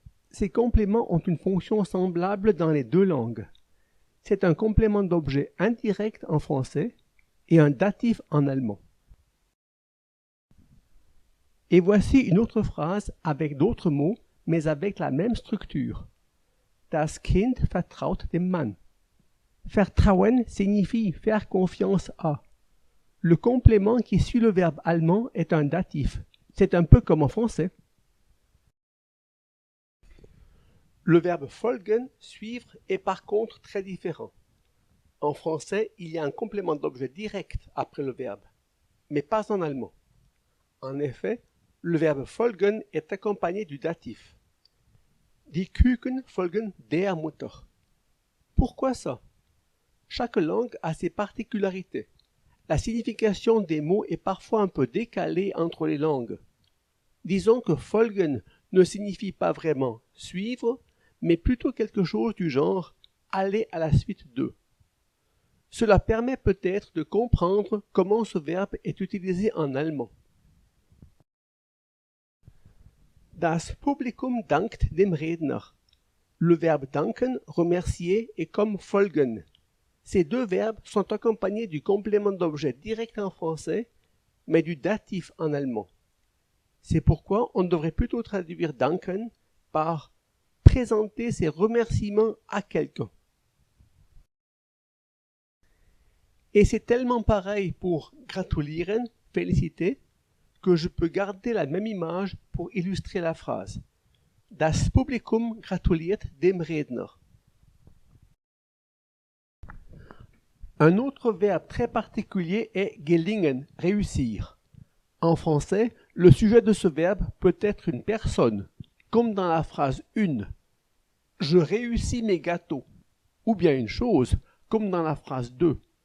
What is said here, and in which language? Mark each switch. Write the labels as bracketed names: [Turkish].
[French] Ces compléments ont une fonction semblable dans les deux langues. C'est un complément d'objet indirect en français et un datif en allemand. Et voici une autre phrase avec d'autres mots, mais avec la même structure. [German] Das Kind vertraut dem Mann. [French] Vertrauen signifie faire confiance à. Le complément qui suit le verbe allemand est un datif. C'est un peu comme en français. Le verbe folgen, suivre, est par contre très différent. En français, il y a un complément d'objet direct après le verbe, mais pas en allemand. En effet, le verbe folgen est accompagné du datif. [German] Die Küken folgen der Mutter. [French] Pourquoi ça? Chaque langue a ses particularités. La signification des mots est parfois un peu décalée entre les langues. Disons que folgen ne signifie pas vraiment suivre, mais plutôt quelque chose du genre aller à la suite de. Cela permet peut-être de comprendre comment ce verbe est utilisé en allemand. [German] Das Publikum dankt dem Redner. [French] Le verbe danken, remercier, est comme folgen. Ces deux verbes sont accompagnés du complément d'objet direct en français, mais du datif en allemand. C'est pourquoi on devrait plutôt traduire danken par présenter ses remerciements à quelqu'un. Et c'est tellement pareil pour gratulieren, féliciter, que je peux garder la même image pour illustrer la phrase. [German] Das Publikum gratuliert dem Redner. [French] Un autre verbe très particulier est gelingen, réussir. En français, le sujet de ce verbe peut être une personne, comme dans la phrase une. Je réussis mes gâteaux. Ou bien une chose, comme dans la phrase 2.